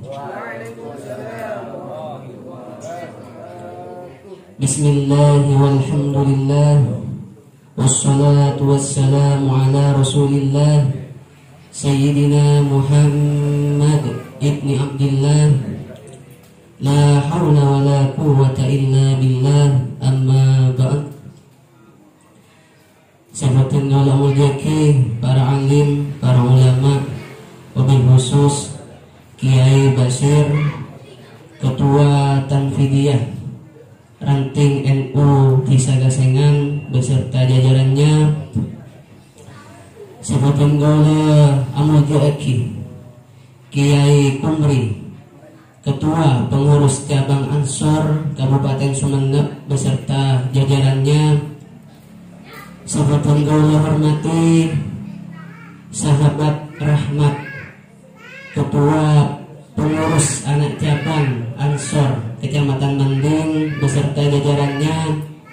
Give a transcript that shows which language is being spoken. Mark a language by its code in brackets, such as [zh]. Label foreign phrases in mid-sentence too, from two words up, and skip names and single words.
[ar] بسم الله والحمد لله والصلاة والسلام على رسول الله سيدنا محمد ابن عبد الله لا حول ولا قوة إلا بالله أما بعد. [id] Sahabatin ulama jaki, para alim, para ulama, [ar] وبالخصوص [id] Kiai Basir, Ketua Tanfidiyah Ranting NU Desa Gasengan beserta jajarannya, sahabatin ulama amal jaki, Kiai Kumri, Ketua Pengurus Cabang Ansor Kabupaten Sumeneb beserta jajarannya, sahabat yang Allah hormati, sahabat rahmat Ketua Pengurus Anak Cabang Ansor Kecamatan Mending beserta jajarannya,